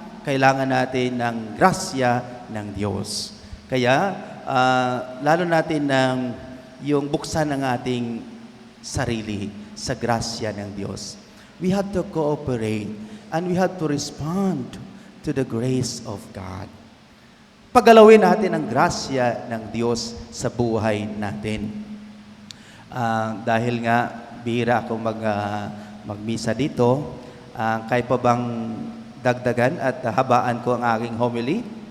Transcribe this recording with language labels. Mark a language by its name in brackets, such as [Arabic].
[Filipino] Kailangan natin ng grasya ng Diyos. Kaya, lalo natin ng yung buksan ng ating sarili sa grasya ng Diyos. [English] We have to cooperate and we have to respond to the grace of God. [Filipino] Paggalawin natin ang grasya ng Diyos sa buhay natin. Dahil nga, bihira ako magmisa dito, kaya pa bang dagdagan at habaan ko ang aking homily?